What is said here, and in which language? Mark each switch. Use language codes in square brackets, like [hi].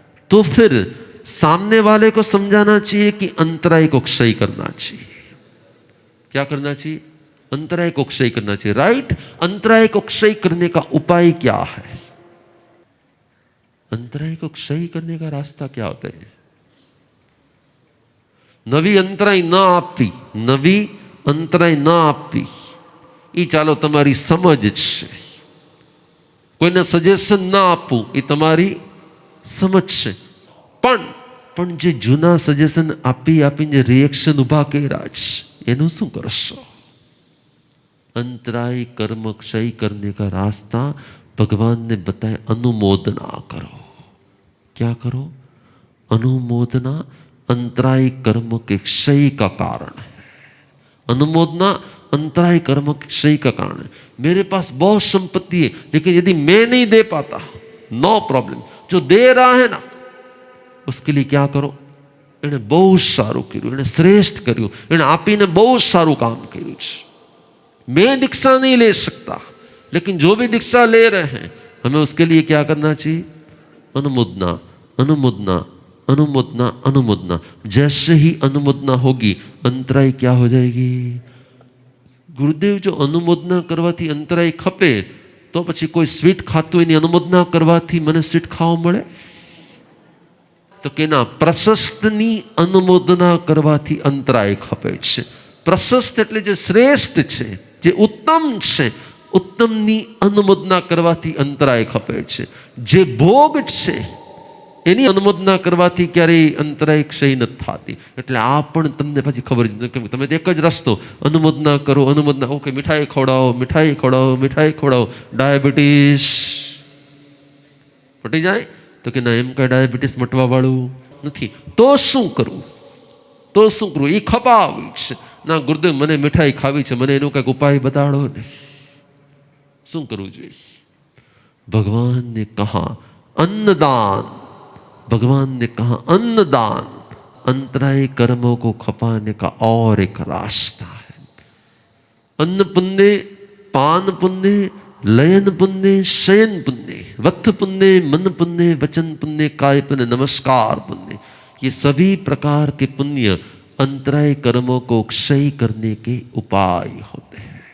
[hi] तो फिर सामने वाले को समझाना चाहिए कि अंतराय को क्षय करना चाहिए। क्या करना चाहिए? अंतराय को क्षय करना चाहिए, राइट? अंतराय को क्षय करने का उपाय क्या है? अंतराय को क्षय करने का रास्ता क्या होता है? [gu] નવી અંતરાય ન આપવી, નવી અંતરાય ન આપવી, એ ચાલો તમારી સમજ છે. કોઈને સજેશન ના આપવું એ તમારી સમજ છે. પણ જે જૂના સજેશન આપી આપીને જે રિએક્શન ઊભા કર્યા છે એનું શું કરશો? [hi] अंतराय कर्म क्षय करने का रास्ता भगवान ने बताया, अनुमोदना करो. क्या करो? अनुमोदना अंतराय कर्म के क्षय का कारण है. अनुमोदना अंतराय कर्म के क्षय का कारण है. मेरे पास बहुत संपत्ति है, लेकिन यदि मैं नहीं दे पाता, नो प्रॉब्लम. जो दे रहा है ना, उसके लिए क्या करो? [gu] એને બહુ સારું કર્યું, એને શ્રેષ્ઠ કર્યું, એને આપીને બહુ સારું કામ કર્યું છે. [hi] मैं दीक्षा नहीं ले सकता, लेकिन जो भी दीक्षा ले रहे हैं, हमें उसके लिए क्या करना चाहिए? अनुमोदना, अनुमोदना, अनुमोदना, अनुमोदना. जैसे ही अनुमोदना होगी, अंतराय क्या हो जाएगी? [gu] गुरुदेव, जो अनुमोदना करवाथी अंतराय खपे, तो પછી કોઈ સ્વીટ ખાતું એની अनुमोदना કરવાથી મને સ્વીટ ખાવા મળે? તો કે ના, પ્રશસ્તની अनुमोदना કરવાથી અંતરાય ખપે છે. પ્રશસ્ત એટલે જે શ્રેષ્ઠ છે, જે ઉત્તમ છે, ઉત્તમની अनुमोदना કરવાથી અંતરાય ખપે છે. જે ભોગ છે એની अनुमोदना કરવાથી ક્યારેય અંતરાય ક્ષય નથી થતી. એટલે આ પણ તમને પછી ખબર જ નથી, તમે એક જ રસ્તો, अनुमोदना કરો, अनुमोदना. ઓકે, મીઠાઈ ખવડાવો, મીઠાઈ ખવડાવો, મીઠાઈ ખવડાવો, ડાયાબિટીસ મટી જાય? તો કે ના, એમ કાંઈ ડાયાબિટીસ મટવા વાળું નથી. તો શું કરવું? તો શું કરવું? એ ખપાવી છે. ના ગુરુદેવ, મને મીઠાઈ ખાવી છે, મને એનો કંઈક ઉપાય બતાડો ને. શું કરવું જોઈએ? [hi] भगवान ने कहा अन्नदान, भगवान ने कहा अन्नदान अंतराय कर्मों को खपाने का और एक रास्ता है. अन्न पुण्य, पान पुण्य, लयन पुण्य, शयन पुण्य, वक्त पुण्य, मन पुण्य, वचन पुण्य, काय पुण्य, नमस्कार पुण्य, ये सभी प्रकार के पुण्य अंतराय कर्मों को क्षय करने के उपाय होते हैं.